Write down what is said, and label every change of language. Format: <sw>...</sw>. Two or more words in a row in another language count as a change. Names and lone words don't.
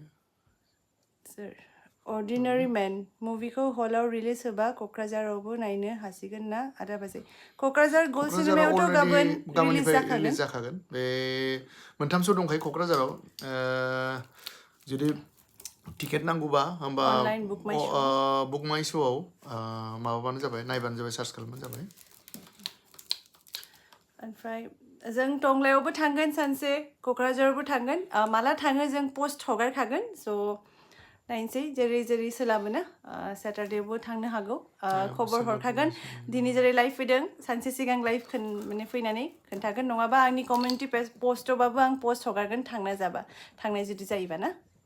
<brx>सोर अर्डिनारि मेन मुभिखौ हलाव रिलिज होबा क'क्राझारावबो नायनो हासिगोन ना आदा बाजै क'क्राझार गल्ड सिनेमायावथ' गाबोन रिलिज जाखागोन बे मोनथाम श' दंखायो क'क्राझाराव जुदि टिकेट नांगौबा होमबा</brx> <en>Online book my show.</en> <brx>बुक माइ श'आव माबाबानो जाबाय नायबानो जाबाय सार्च खालामबानो जाबाय ओमफ्राय जों टंलायावबो थांगोन सानसे क'क्राझारावबो थांगोन माला थाङो जों पोस्ट हगारखागोन स' नायनोसै जेरै जेरै सोलाबो ना सेटारडेआवबो थांनो हागौ खबर हरखागोन दिनै जेरै लाइभ फैदों सानसे सिगां लाइभ माने फैनानै खोन्थागोन नङाबा आंनि कमिउनिटि पस्टआवबाबो आं पोस्ट हगारगोन थांनाय जुदि जायोबा ना</brx>